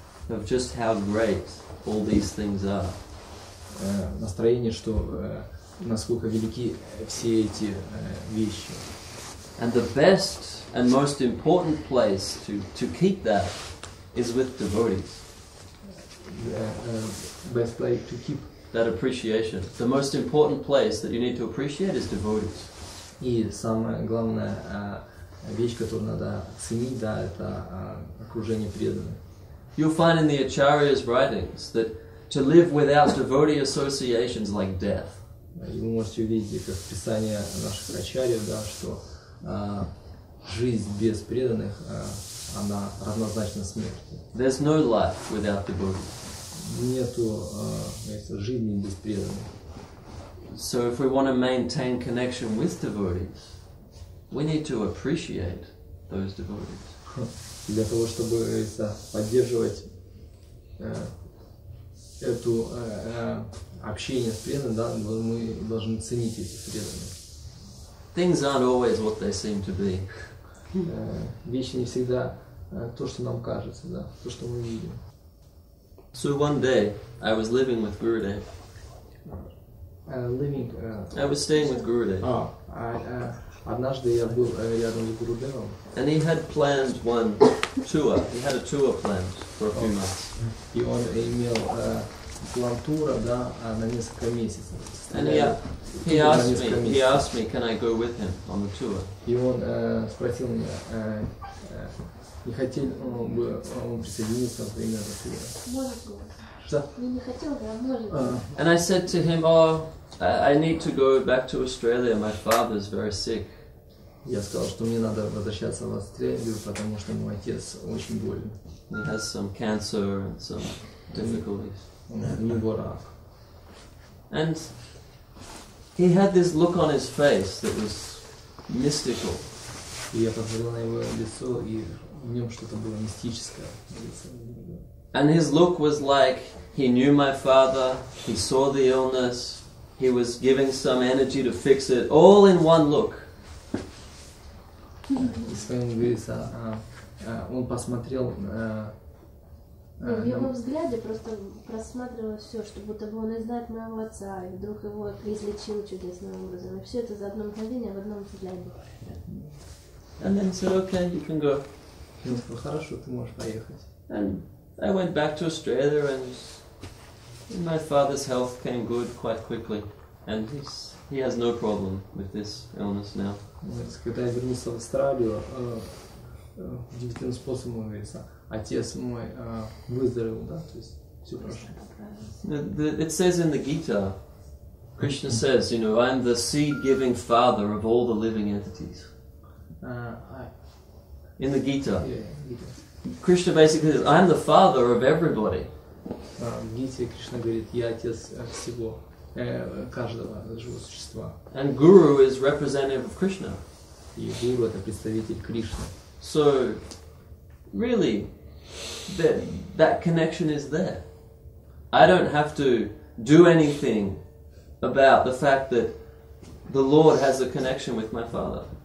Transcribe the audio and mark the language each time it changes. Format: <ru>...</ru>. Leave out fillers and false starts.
<en>Of just how great all these things are.</en> <ru>Настроение, что насколько велики все эти вещи.</ru> <en>And the best and most important place to keep that is with devotees. Best place to keep that appreciation. The most important place that you need to appreciate is devotees.</en> <ru>И самая главная вещь, которую надо ценить, да, это окружение преданных.</ru> <en>You'll find in the Acharya's writings that to live without devotee associations like death.</en> <ru>И вы можете увидеть, как в Писании наших ачарьев, да, что жизнь без преданных, она равнозначна смерти.</ru> <en>There's no life without devotees.</en> <ru>Нету жизни без преданных.</ru> <en>So if we want to maintain connection with devotees, we need to appreciate those devotees.</en> <ru>Для того, чтобы поддерживать эту общение с преданным, да, мы должны ценить этих преданных.</ru> <en>Things aren't always what they seem to be.</en> <ru>Вещи не всегда то, что нам кажется, да, то, что мы видим.</ru> <en>So one day I was living with Gurudev. I was staying with Gurudev.</en> <ru>Однажды я был рядом с Гурудевом.</ru> <en>And he had planned one tour. He had a tour planned for a few months.</en> <ru>И он имел план тура, да, на несколько месяцев.</ru> <en>And he asked me, can I go with him on the tour?</en> <ru>И он спросил меня, не хотел бы он присоединиться, например, к туру. Что? Не хотел бы, а может.</ru> <en>And I said to him, I need to go back to Australia. My father's very sick.</en> <ru>Я сказал, что мне надо возвращаться в Австралию, потому что мой отец очень болен.</ru> <en>He has some cancer and some difficulties.</en> <ru>У него рак.</ru> <en>And he had this look on his face that was mystical.</en> <ru>И я посмотрел на его лицо, и в нем что-то было мистическое.</ru> <en>And his look was like he knew my father, he saw the illness, he was giving some energy to fix it, all in one look.</en> <ru>И своим говорится, он посмотрел. В его взгляде просто просматривалось все, что будто бы он и знает моего отца, и вдруг его излечил чудесным образом. И все это за одно мгновение в одном взгляде.</ru> <en>And then he said, okay, you can go.</en> <ru>Он сказал, хорошо, ты можешь поехать.</ru> <en>And I went back to Australia, and my father's health came good quite quickly, and he has no problem with this illness now.</en> <ru>Когда я вернулся в Австралию, удивительным способом, говорится, отец мой выздоровел, да, то есть все хорошо.</ru> <en>It says in the Gita, Krishna says, I'm the seed-giving father of all the living entities. In the Gita, Krishna basically says, I'm the father of everybody.</en> <ru>В Гите Кришна говорит, я отец всего, каждого живого существа.</ru> <en>And Guru is representative of Krishna.</en> <ru>И Гуру это представитель Кришны.</ru> <en>So, really, that connection is there. I don't have to do anything about the fact that the Lord has a connection with my father.</en>